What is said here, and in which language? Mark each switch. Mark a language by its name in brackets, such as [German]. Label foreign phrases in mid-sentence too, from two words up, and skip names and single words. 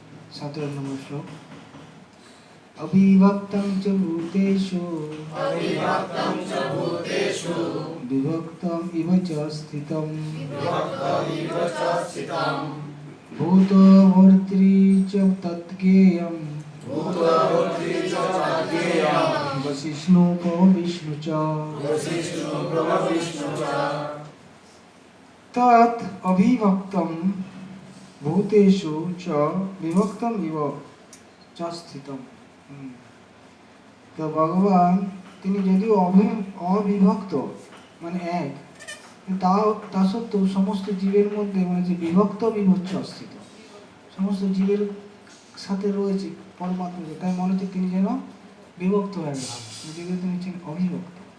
[Bangla] 17 নম্বর শ্লোক। [Sanskrit] अविभक्तं च भूतेषु विभक्तम् इव च स्थितं भूतो भर्तृ च तद्ज्ञेयं वसिष्णु विष्णु च तत् अविभक्तं भूतेषु च विभक्तम् इव च स्थितं। [Bangla] তো ভগবান তিনি যদিও অবিভক্ত মানে এক, তা সত্ত্বেও সমস্ত জীবের মধ্যে মানে যে বিভক্ত বিভক্ত অস্তিত্ব সমস্ত জীবের সাথে রয়েছে পরমাত্মা, তাই মনে হচ্ছে তিনি যেন বিভক্ত হয়ে গেছেন, যদিও তিনি হচ্ছেন অবিভক্ত।